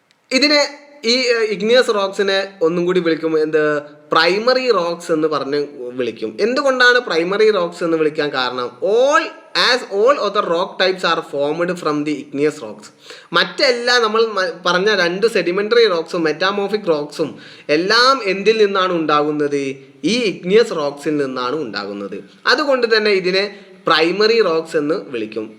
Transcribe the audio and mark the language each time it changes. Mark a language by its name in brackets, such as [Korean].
[Malayalam] ഇതിനെ ഈ ഇഗ്നിയസ് റോക്സിനെ ഒന്നും കൂടി വിളിക്കും പ്രൈമറി റോക്സ് എന്ന് പറഞ്ഞ് വിളിക്കും. എന്തുകൊണ്ടാണ് പ്രൈമറി റോക്സ് എന്ന് വിളിക്കാൻ കാരണം? [English] All other rock types are formed from the igneous rocks. [Malayalam] മറ്റെല്ലാ നമ്മൾ പറഞ്ഞ 2 സെഡിമെൻ്ററി റോക്സും മെറ്റാമോർഫിക് റോക്സും എല്ലാം എന്തിൽ നിന്നാണ് ഉണ്ടാകുന്നത്? ഈ ഇഗ്നിയസ് റോക്സിൽ നിന്നാണ് ഉണ്ടാകുന്നത്. അതുകൊണ്ട് തന്നെ ഇതിനെ പ്രൈമറി റോക്സ് എന്ന് വിളിക്കും.